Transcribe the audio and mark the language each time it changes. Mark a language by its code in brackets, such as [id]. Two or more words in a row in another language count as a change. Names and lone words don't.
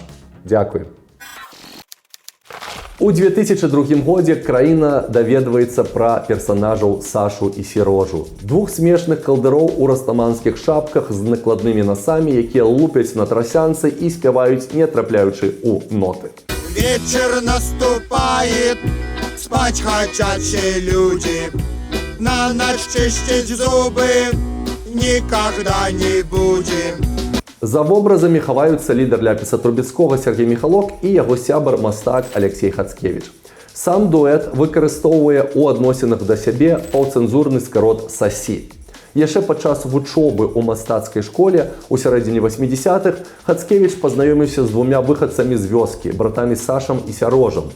[be] Дзякуй. У 2002 годзе краіна даведваецца пра персанажаў Сашу і Серожу. Двух смешных калдыроў у растаманскіх шапках з накладнымі насамі, якія лупяць на трасянцы і спяваюць, не трапляючы ў ноты. [ru] Вечер наступает, спать хотят все люди. На ночь чистить зубы никогда не будем. [be] За вобразамі хаваюцца лідар ляпіса Трубецкога Сергей Михалок і яго сябар-мастак Алексей Хацкевіч. Сам дуэт выкарыстоўвае ў адносінах да сябе паўцэнзурны скарот «сасі». Яшчэ падчас вучобы ў мастацкай школе у сярэдзіне 80-х Хацкевіч пазнаёміўся з двумя выхадцамі з вёскі, братамі Сашам і Сярожам.